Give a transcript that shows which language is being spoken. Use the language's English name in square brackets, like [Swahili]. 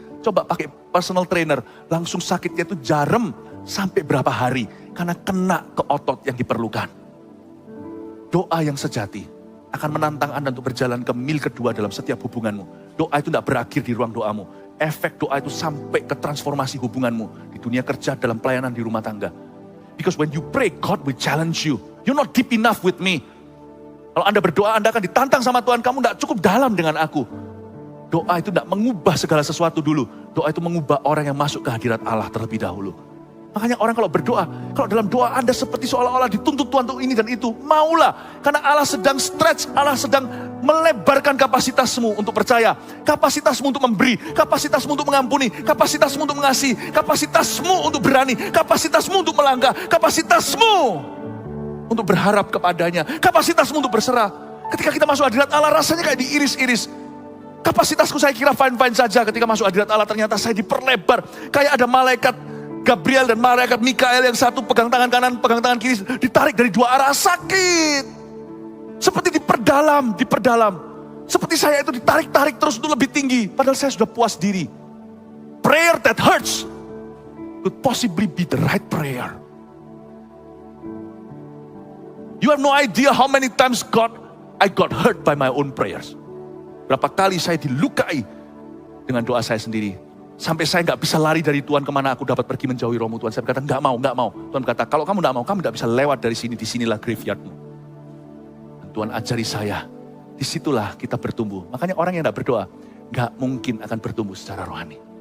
[Indonesian] Coba pakai personal trainer, langsung sakitnya itu jarem sampai berapa hari, karena kena ke otot yang diperlukan. Doa yang sejati akan menantang Anda untuk berjalan ke mil kedua dalam setiap hubunganmu. Doa itu tidak berakhir di ruang doamu. Efek doa itu sampai ke transformasi hubunganmu di dunia kerja, dalam pelayanan, di rumah tangga. [English] Because when you pray, God will challenge you. You're not deep enough with me. [Indonesian] Kalau Anda berdoa, Anda akan ditantang sama Tuhan, kamu tidak cukup dalam dengan aku. Doa itu tidak mengubah segala sesuatu dulu. Doa itu mengubah orang yang masuk ke hadirat Allah terlebih dahulu. Makanya orang kalau berdoa, kalau dalam doa Anda seperti seolah-olah dituntut Tuhan untuk ini dan itu, maulah. Karena Allah sedang stretch, Allah sedang melebarkan kapasitasmu untuk percaya, kapasitasmu untuk memberi, kapasitasmu untuk mengampuni, kapasitasmu untuk mengasihi, kapasitasmu untuk berani, kapasitasmu untuk melangkah, kapasitasmu untuk berharap kepadanya, kapasitasmu untuk berserah. Ketika kita masuk hadirat Allah rasanya kayak diiris-iris. Kapasitasku saya kira fine-fine saja, ketika masuk hadirat Allah ternyata saya diperlebar. Kayak ada malaikat Gabriel dan malaikat Mikael yang satu pegang tangan kanan, pegang tangan kiri, ditarik dari dua arah, sakit. Seperti diperdalam. Seperti saya itu ditarik-tarik terus untuk lebih tinggi, padahal saya sudah puas diri. [English] Prayer that hurts could possibly be the right prayer. You have no idea how many times I got hurt by my own prayers. [Indonesian] Berapa kali saya dilukai dengan doa saya sendiri. Sampai saya gak bisa lari dari Tuhan kemana aku dapat pergi menjauhi rohmu Tuhan. Saya berkata, gak mau. Tuhan berkata, kalau kamu gak mau, kamu gak bisa lewat dari sini. Disinilah graveyardmu. Dan Tuhan ajari saya, disitulah kita bertumbuh. Makanya orang yang gak berdoa, gak mungkin akan bertumbuh secara rohani.